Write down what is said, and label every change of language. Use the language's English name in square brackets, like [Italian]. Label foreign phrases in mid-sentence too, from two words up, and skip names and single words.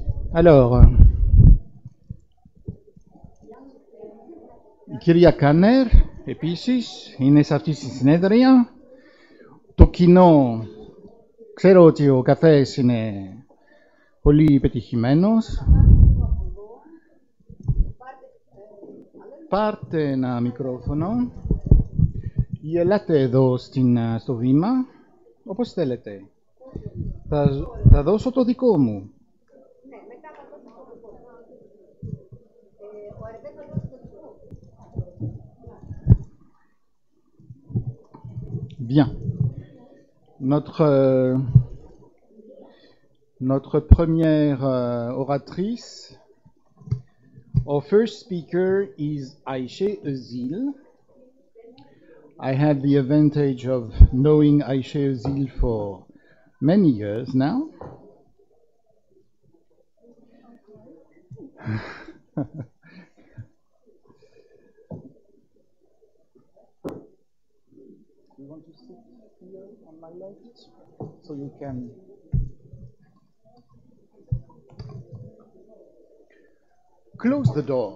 [Greek] Alors, η κυρία Κάνερ, επίσης, είναι σε αυτή τη συνέδρια. Το κοινό, ξέρω ότι ο καφές είναι πολύ πετυχημένος. Πάρτε ένα μικρόφωνο ή ελάτε εδώ στο βήμα, όπως θέλετε. Θα δώσω το δικό μου. [French] Bien. Notre première oratrice, [English] our first speaker is Ayşe Özil. I have the advantage of knowing Ayşe Özil for many years now. You want to sit here on my left so you can close the door.